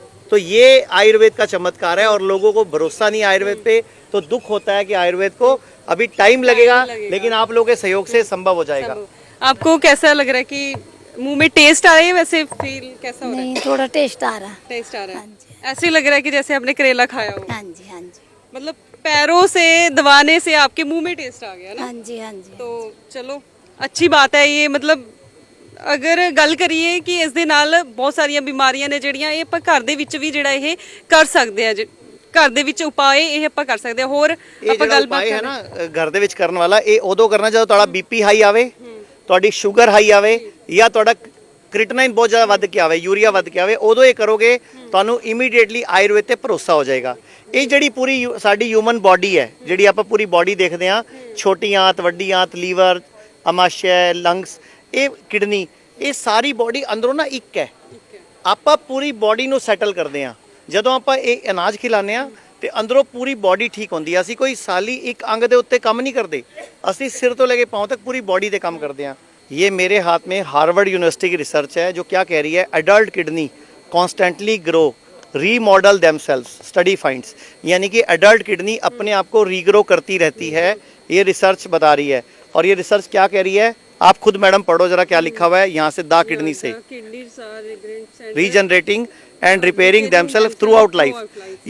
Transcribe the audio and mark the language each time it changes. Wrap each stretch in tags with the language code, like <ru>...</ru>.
<hi>तो ये आयुर्वेद का चमत्कार है, और लोगों को भरोसा नहीं आयुर्वेद पे, तो दुख होता है कि आयुर्वेद को अभी टाइम लगेगा, लेकिन आप लोगों के सहयोग से संभव हो जाएगा। आपको कैसा लग रहा है कि मुंह में टेस्ट आ रहा है, वैसे फील कैसा हो रहा है? नहीं थोड़ा टेस्ट आ रहा है। टेस्ट आ रहा हाँ जी। है, ऐसे लग रहा है कि जैसे आपने करेला खाया हो। हाँ जी हाँ जी। मतलब पैरों से दबाने से आपके मुंह में टेस्ट आ गया ना? हाँ जी हाँ जी। तो चलो अच्छी बात है ये।</hi> <pa>मतलब ਅਗਰ ਗੱਲ ਕਰੀਏ ਕਿ ਇਸ ਦੇ ਨਾਲ ਬਹੁਤ ਸਾਰੀਆਂ ਬਿਮਾਰੀਆਂ ਨੇ ਜਿਹੜੀਆਂ ਇਹ ਆਪਾਂ ਘਰ ਦੇ ਵਿੱਚ ਵੀ ਜਿਹੜਾ ਇਹ ਕਰ ਸਕਦੇ ਆ, ਘਰ ਦੇ ਵਿੱਚ ਉਪਾਅ ਇਹ ਆਪਾਂ ਕਰ ਸਕਦੇ ਆ। ਹੋਰ ਆਪਾਂ ਗੱਲਬਾਤ ਹੈ ਨਾ ਘਰ ਦੇ ਵਿੱਚ ਕਰਨ ਵਾਲਾ, ਇਹ ਉਦੋਂ ਕਰਨਾ ਜਦੋਂ ਤੁਹਾਡਾ ਬੀਪੀ ਹਾਈ ਆਵੇ, ਤੁਹਾਡੀ ਸ਼ੂਗਰ ਹਾਈ ਆਵੇ, ਜਾਂ ਤੁਹਾਡਾ ਕ੍ਰਿਟਿਨਾਈਨ ਬਹੁਤ ਜ਼ਿਆਦਾ ਵੱਧ ਕੇ ਆਵੇ, ਯੂਰੀਆ ਵੱਧ ਕੇ ਆਵੇ, ਉਦੋਂ ਇਹ ਕਰੋਗੇ ਤੁਹਾਨੂੰ ਇਮੀਡੀਏਟਲੀ ਆਯੁਰਵੇਦ ਤੇ ਭਰੋਸਾ ਹੋ ਜਾਏਗਾ। ਇਹ ਜਿਹੜੀ ਪੂਰੀ ਸਾਡੀ ਹਿਊਮਨ ਬਾਡੀ ਹੈ, ਜਿਹੜੀ ਆਪਾਂ ਪੂਰੀ ਬਾਡੀ ਦੇਖਦੇ ਆ, ਛੋਟੀ ਆਂਤ, ਵੱਡੀ ਆਂਤ, ਲੀਵਰ, ਅਮਾਸ਼य, ਲੰਗਸ, ਇਹ ਕਿਡਨੀ, ਇਹ ਸਾਰੀ ਬਾਡੀ ਅੰਦਰੋਂ ਨਾ ਇੱਕ ਹੈ। ਆਪਾਂ ਪੂਰੀ ਬਾਡੀ ਨੂੰ ਸੈਟਲ ਕਰਦੇ ਆ ਜਦੋਂ ਆਪਾਂ ਇਹ ਅਨਾਜ ਖਿਲਾਉਂਦੇ ਆ, ਤੇ ਅੰਦਰੋਂ ਪੂਰੀ ਬਾਡੀ ਠੀਕ ਹੁੰਦੀ ਆ। ਅਸੀਂ ਕੋਈ ਸਾਲੀ ਇੱਕ ਅੰਗ ਦੇ ਉੱਤੇ ਕੰਮ ਨਹੀਂ ਕਰਦੇ, ਅਸੀਂ ਸਿਰ ਤੋਂ ਲੈ ਕੇ ਪਾਂव ਤੱਕ ਪੂਰੀ ਬਾਡੀ ਤੇ ਕੰਮ ਕਰਦੇ ਆ।</pa> <hi>ये मेरे हाथ में हार्वर्ड यूनिवर्सिटी की रिसर्च है जो क्या कह रही है, adult kidney constantly grow remodel themselves, study finds, यानी कि एडल्ट किडनी अपने आप को रीग्रो करती रहती है, ये रिसर्च बता रही है। और ये रिसर्च क्या कह रही है, आप खुद मैडम पढ़ो जरा क्या लिखा हुआ है यहाँ से, दा किडनी से regenerating and repairing themselves through out life.</hi>